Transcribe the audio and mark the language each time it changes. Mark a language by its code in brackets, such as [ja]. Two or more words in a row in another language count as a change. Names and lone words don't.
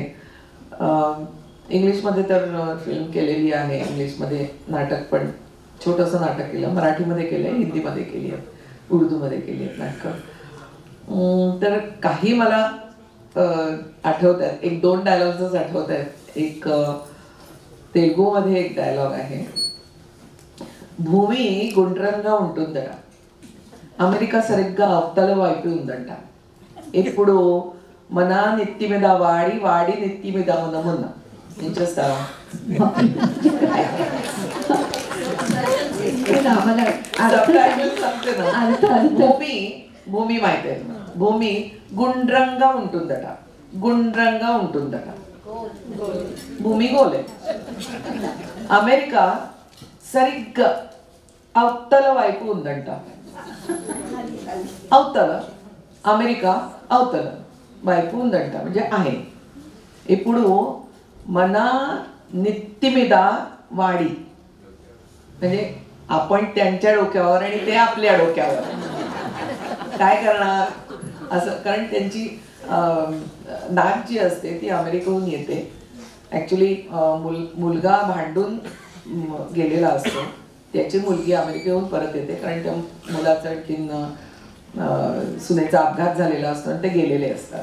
[mr] इंग्लिशमध्ये तर फिल्म केलेली आहे, इंग्लिशमध्ये नाटक पण छोटंसं नाटक केलं, मराठीमध्ये केलं आहे, हिंदीमध्ये केली आहे, उर्दूमध्ये केली आहेत नाटकं. तर काही मला आठवत आहेत, 1-2 डायलॉग्सच आठवत आहेत. एक तेलुगूमध्ये एक डायलॉग आहे, [te] భూమి గుండ్రంగా ఉంటుందట, అమెరికా సరిగ్గా అవతల వైపు ఉందంట, ఎప్పుడు మన నెత్తి మీద వాడి వాడి నెత్తి మీద మనమున్న. ఏం చేస్తావా? భూమి మాహితి, భూమి గుండ్రంగా ఉంటుందట, గుండ్రంగా ఉంటుందట, భూమి గోలే, అమెరికా సరిగ్గా అవతల వైపు ఉందంట, అవతల అమెరికా అవతల వైపు ఉందంట [mr] म्हणजे आहे. [te] ఇప్పుడు మన నెత్తి మీద వాడి [mr] म्हणजे आपण त्यांच्या डोक्यावर आणि ते आपल्या डोक्यावर. काय करणार असं, कारण त्यांची नात जी असते ती अमेरिकेहून येते. ॲक्च्युली मुलगा भांडून गेलेला असतो, त्याची मुलगी अमेरिकेहून परत येते, कारण त्या मुलाचा आणखीन सुनेचा अपघात झालेला असतो आणि ते गेलेले असतात.